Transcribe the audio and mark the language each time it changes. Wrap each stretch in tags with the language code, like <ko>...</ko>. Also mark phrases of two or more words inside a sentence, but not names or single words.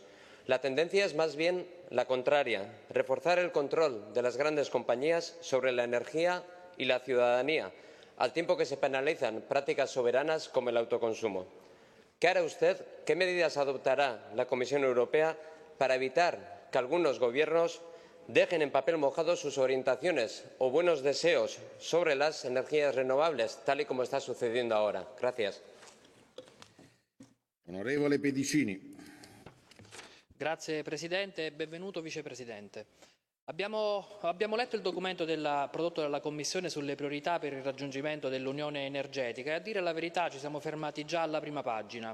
<es>La tendencia es más bien la contraria, reforzar el control de las grandes compañías sobre la energía y la ciudadanía, al tiempo que se penalizan prácticas soberanas como el autoconsumo. ¿Qué hará usted, qué medidas adoptará la Comisión Europea para evitar que algunos gobiernos dejen en papel mojado sus orientaciones o buenos deseos sobre las energías renovables, tal y como está sucediendo ahora? Gracias.</es> <it>Onorevole Pedicini. Grazie Presidente e benvenuto Vicepresidente. Abbiamo letto il documento prodotto dalla Commissione sulle priorità per il raggiungimento dell'Unione energetica e a dire la verità ci siamo fermati già alla prima pagina.</it>